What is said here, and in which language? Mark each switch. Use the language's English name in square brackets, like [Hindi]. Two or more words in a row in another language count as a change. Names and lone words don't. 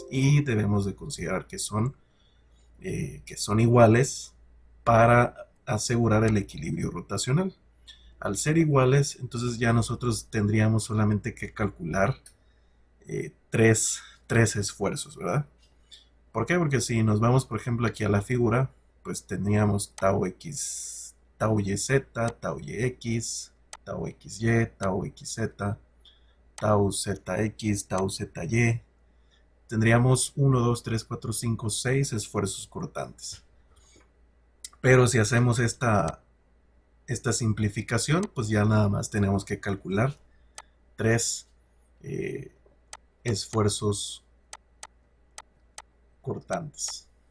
[Spanish] Y debemos de considerar que son iguales para asegurar el equilibrio rotacional. Al ser iguales, entonces ya nosotros tendríamos solamente que calcular tres esfuerzos, ¿verdad? ¿Por qué? Porque si nos vamos, por ejemplo, aquí a la figura, pues tendríamos tau x, tau yz, tau yx, tau xy, tau xz, tau zx, tau zy. Tendríamos 1, 2, 3, 4, 5, 6 esfuerzos cortantes. Pero si hacemos esta simplificación, pues ya nada más tenemos que calcular 3 esfuerzos cortantes.